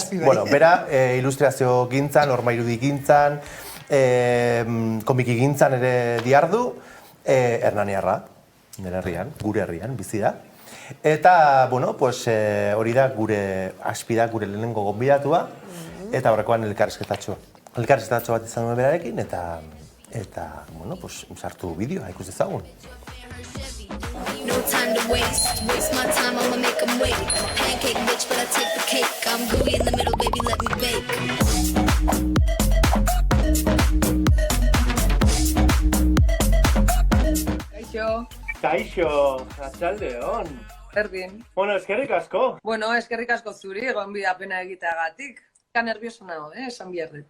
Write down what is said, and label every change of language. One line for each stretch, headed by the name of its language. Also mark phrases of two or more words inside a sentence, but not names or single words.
Basque: Bera, ilustrazio gintzan, orma irudi gintzan, komiki gintzan ere diardu, Hernaniarra. Nire herrian, gure herrian, bizi da. Eta, hori da gure Aspida, gure lehenengo gonbidatua, eta horrekoan elkarrizketatxo. Elkarrizketatxo bat izan duen berarekin, eta sartu bideoa, ikus ezagun.
English: No time to waste my time, I'ma make them wait. I'm a pancake bitch, but I take the cake. I'm gooey in the middle, baby, let me bake.
Basque: Kaixo, atxaldeon. Berdin. Bueno, eskerrik asko. Bueno, eskerrik asko zuri, gonbidapena egiteagatik. Ka nervioso nago, esan biharret.